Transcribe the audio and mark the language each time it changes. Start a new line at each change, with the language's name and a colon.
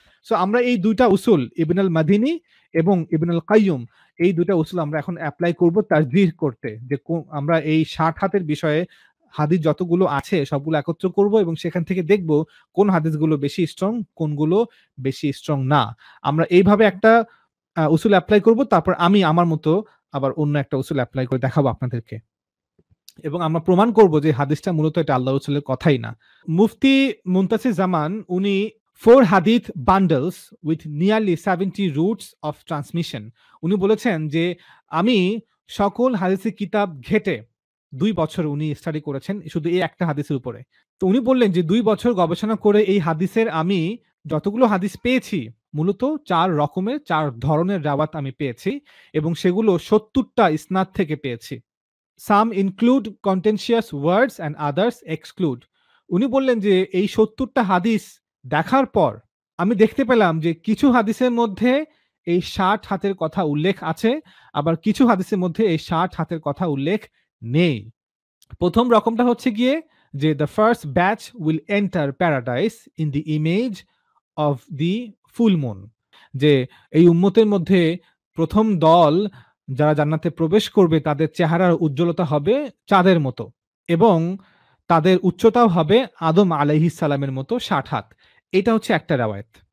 Bangla: So আমরা এই দুইটা উসুল ইবন আল মাদিনী এবং ইবন আল কাইয়্যিম, এই দুইটা উসুল আমরা এখন অ্যাপ্লাই করব তারজিহ করতে, যে আমরা এই 60 হাতের বিষয়ে হাদিস যতগুলো আছে সবগুলো একত্র করব এবং সেখান থেকে দেখব কোন হাদিসগুলো বেশি স্ট্রং, কোনগুলো বেশি স্ট্রং না। আমরা এইভাবে একটা উসুল অ্যাপ্লাই করব, তারপর আমি আমার মতো আবার অন্য একটা উসুল অ্যাপ্লাই করে দেখাবো আপনাদেরকে, এবং আমরা প্রমাণ করব যে হাদিসটা মূলত এটা আল্লাহ রাসূলের কথাই না। মুফতি মুনতাসির জামান উনি
English: 4 hadith bundles with nearly 70 routes of transmission.
Bangla: উনি বলেছেন যে আমি সকল হাদিসের কিতাব ঘেটে 2 বছর উনি স্টাডি করেছেন শুধু এই একটা হাদিসের উপরে। তো উনি বললেন যে 2 বছর গবেষণা করে এই হাদিসের আমি যতগুলো হাদিস পেয়েছি মূলত 4 রকমের 4 ধরনের রাওয়াত আমি পেয়েছি এবং সেগুলো 70টা ইসনাদ থেকে পেয়েছি।
English: Some include contentious words and others exclude.
Bangla: উনি বললেন যে এই 70টা হাদিস দেখার পর আমি দেখতে পেলাম যে কিছু হাদিসের মধ্যে এই 60 হাতের কথা উল্লেখ আছে, আবার কিছু হাদিসের মধ্যে এই 60 হাতের কথা উল্লেখ নেই। প্রথম রকমটা হচ্ছে গিয়ে যে
English: the first batch will enter paradise in the image of the full moon,
Bangla: যে এই উম্মতের মধ্যে প্রথম দল যারা জান্নাতে প্রবেশ করবে তাদের চেহারার উজ্জ্বলতা হবে চাঁদের মতো এবং তাদের উচ্চতাও হবে আদম আলাইহিস সালামের মতো 60 হাত। এটা হচ্ছে একটা রাওয়ায়াত।